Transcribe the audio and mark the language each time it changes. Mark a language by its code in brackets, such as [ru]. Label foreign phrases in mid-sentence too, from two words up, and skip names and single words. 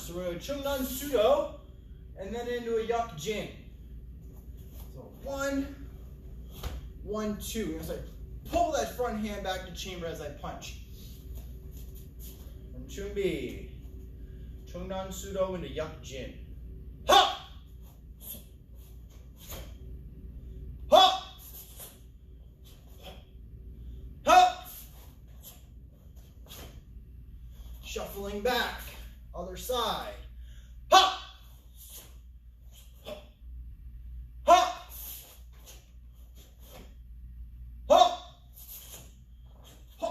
[en] So we're going to Chungdan Pseudo, and then into a Yuk Jin. So 1, 1, 2. You're going to pull that front hand back to chamber as I punch. From Chumbi, Chungdan Pseudo into Yuk Jin. Ha! Ha! Ha! Shuffling back, other side. Ha! Ha! Ha! Ha!